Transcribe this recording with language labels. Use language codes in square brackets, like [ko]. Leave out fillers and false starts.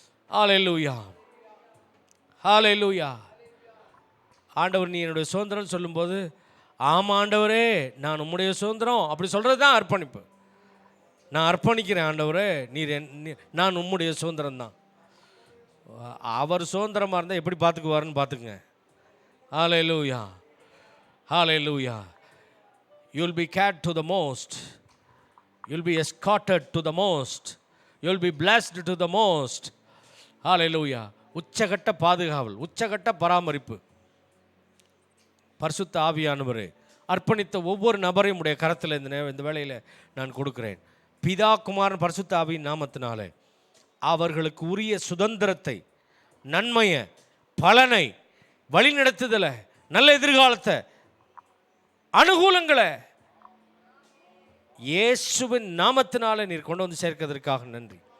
[ta] ஹல்லேலூயா, ஹல்லேலூயா. ஆண்டவர் நீ என்னுடைய சுதந்திரம் சொல்லும்போது, ஆமாம் ஆண்டவரே நான் உம்முடைய சுதந்திரம் அப்படி சொல்கிறது தான் அர்ப்பணிப்பு. நான் அர்ப்பணிக்கிறேன் ஆண்டவரே, நான் உம்முடைய சுதந்திரம் தான். அவர் சுதந்திரமாக இருந்தால் எப்படி பார்த்துக்குவாருன்னு பார்த்துக்குங்க. ஹல்லேலூயா, hallelujah. [en] You'll be cared to the most, you'll be escorted to the most, you'll be blessed to the most. hallelujah. [ta] உச்சகட்ட பாதுகாவல், உச்சகட்ட பராமரிப்பு. பரிசுத்த ஆவியானவரே, அர்ப்பணித்த ஒவ்வொரு நபரையும் உடைய கரத்தில் இந்த வேளையில் நான் கொடுக்கிறேன். பிதா குமாரன் பரிசுத்த ஆவியின் நாமத்தினாலே அவர்களுக்கு உரிய சுதந்திரத்தை, நன்மையை, பலனை, வழிநடத்துதலை, நல்ல எதிர்காலத்தை, அனுகூலங்களை இயேசுவின் நாமத்தினாலே நீர் கொண்டு வந்து சேர்க்கிறதற்காக நன்றி.